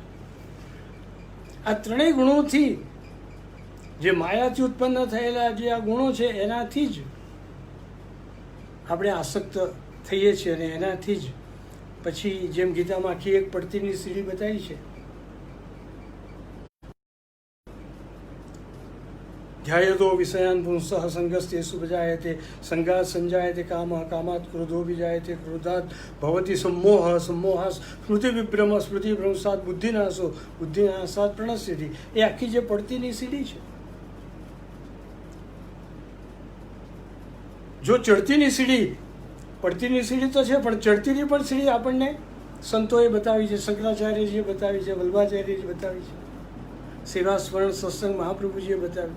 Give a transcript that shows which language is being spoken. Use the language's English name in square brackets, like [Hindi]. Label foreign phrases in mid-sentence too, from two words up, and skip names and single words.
[Gujarati] આ ત્રણેય ગુણોથી, જે માયાથી ઉત્પન્ન થયેલા જે આ ગુણો છે એનાથી જ આપણે આસક્ત થઈએ છીએ, અને એનાથી જ પછી જેમ ગીતામાં આખી એક પડતીની સીડી બતાવી છે, [Sanskrit] ध्यायतो विषयान् पुंसः संगस्तेषु विजायते संगात् संजायते कामः कामात् क्रोधो विजायते क्रोधात् भवति सम्मोहः सम्मोहात् स्मृतिविभ्रमः स्मृतिभ्रंशात् बुद्धिनाशो बुद्धिनाशात् प्रणश्यति। [Gujarati] એ આખી જે પડતીની સીડી છે, જો ચડતીની સીડી, પડતીની સીડી તો છે પણ ચડતીની પણ સીડી આપણને સંતોએ બતાવી છે, શંકરાચાર્યજીએ બતાવી છે, વલ્ભાચાર્યજીએ બતાવી છે, સેવા સ્મરણ સત્સંગ મહાપ્રભુજીએ બતાવ્યું.